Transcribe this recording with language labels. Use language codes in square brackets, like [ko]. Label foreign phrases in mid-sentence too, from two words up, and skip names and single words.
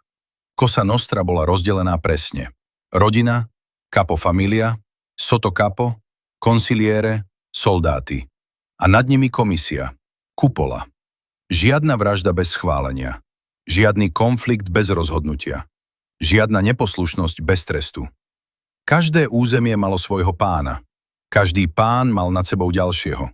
[sk] Cosa Nostra bola rozdelená presne. Rodina, [it] capo familia, sotto capo, consigliere, [sk] soldáti. A nad nimi komisia, kupola. Žiadna vražda bez schválenia. Žiadny konflikt bez rozhodnutia. Žiadna neposlušnosť bez trestu. Každé územie malo svojho pána. Každý pán mal nad sebou ďalšieho.